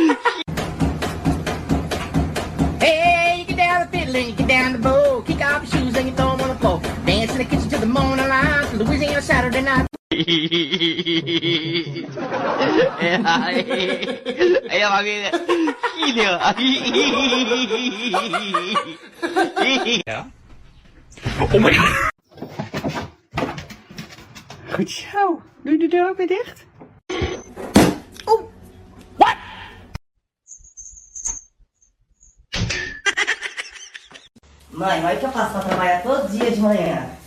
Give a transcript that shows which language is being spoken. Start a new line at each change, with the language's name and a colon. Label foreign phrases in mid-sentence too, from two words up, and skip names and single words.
English: Hey, you get down the fiddle and you get down the bow. Kick off your shoes and you throw them on the floor. Dance in the kitchen to the morning light. Louisiana Saturday night.
Filipino: Ayan, makikita. Sino?
Dutch: Ja?
English: Oh my god.
Dutch: Goed zo. Doe de deur ook weer dicht.
Portuguese: Mãe, olha o que eu faço pra trabalhar todo dia de manhã.